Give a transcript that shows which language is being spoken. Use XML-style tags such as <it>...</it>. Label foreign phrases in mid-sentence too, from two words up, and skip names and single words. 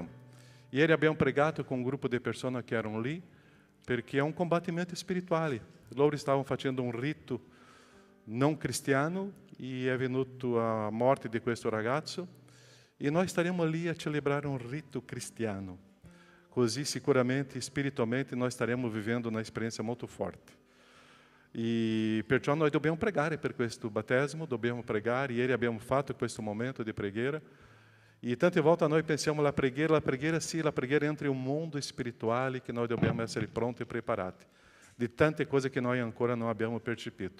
<it>Ieri abbiamo pregato con un gruppo di persone che erano lì perché è un combattimento spirituale. Loro stavano facendo un rito non cristiano e è venuta a morte di questo ragazzo e noi staremo lì a celebrare un rito cristiano. Così sicuramente, spiritualmente, noi staremo vivendo</it> <pt>uma experiência</pt> <it>molto forte. E perciò noi dobbiamo pregare per questo battesimo, dobbiamo pregare. Ieri abbiamo fatto questo momento di preghiera. E tante volte noi pensiamo la preghiera sì, la preghiera entra in un mondo spirituale che noi dobbiamo essere pronti e preparati. Di tante cose che noi ancora non abbiamo percepito.</it>